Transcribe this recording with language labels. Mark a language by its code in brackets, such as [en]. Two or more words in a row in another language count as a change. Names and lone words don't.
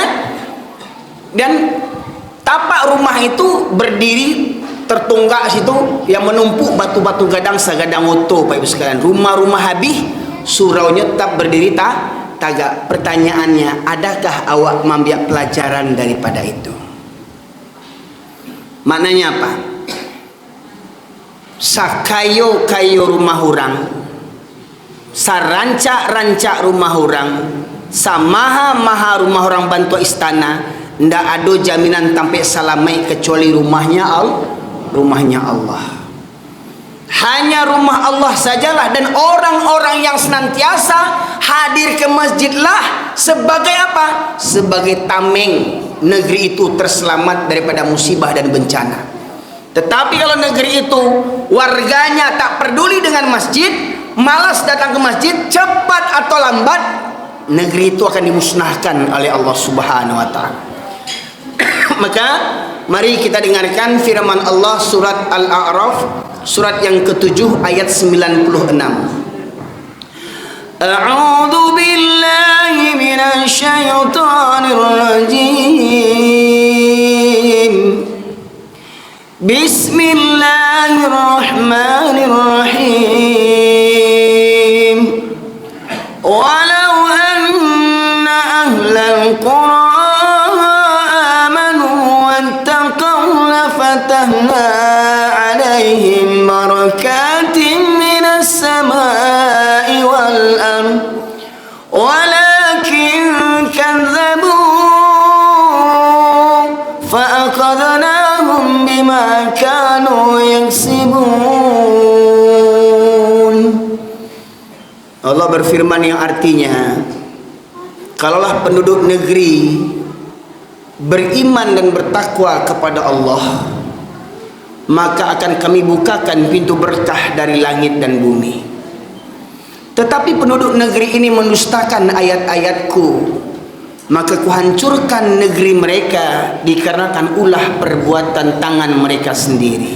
[id] Dan tapak rumah itu berdiri tertunggak situ yang menumpuk [min] batu-batu gadang segadang oto, [id] Pak Ibu sekalian. Rumah-rumah habis, suraunya tetap berdiri tagak. Pertanyaannya, adakah awak mengambil pelajaran daripada itu? Maknanya apa? [min] Sakayo-kayo rumah orang, sarancak-rancak rumah orang, samaha-maha rumah orang bantu istana, ndak ada jaminan sampai salamai kecuali rumahnya Allah. [id] Hanya rumah Allah sajalah, dan orang-orang yang senantiasa hadir ke masjidlah sebagai apa? Sebagai tameng negeri itu terselamat daripada musibah dan bencana. Tetapi kalau negeri itu warganya tak peduli dengan masjid, malas datang ke masjid, cepat atau lambat negeri itu akan dimusnahkan oleh Allah [ar] Subhanahu wa taala. [id] Maka mari kita dengarkan firman Allah surat Al-A'raf, surat yang ke-7 ayat 96. [ar] أعوذ بالله من الشيطان الرجيم. بسم الله الرحمن الرحيم. ولو أن أهل القرى فتحنا عليهم بركات من السماء والأرض ولكن كذبوا فأخذناهم بما كانوا يكسبون. [id] Allah berfirman yang artinya, kalaulah penduduk negeri beriman dan bertakwa kepada Allah, maka akan kami bukakan pintu berkah dari langit dan bumi. Tetapi penduduk negeri ini mendustakan ayat-ayatku, maka kuhancurkan negeri mereka dikarenakan ulah perbuatan tangan mereka sendiri.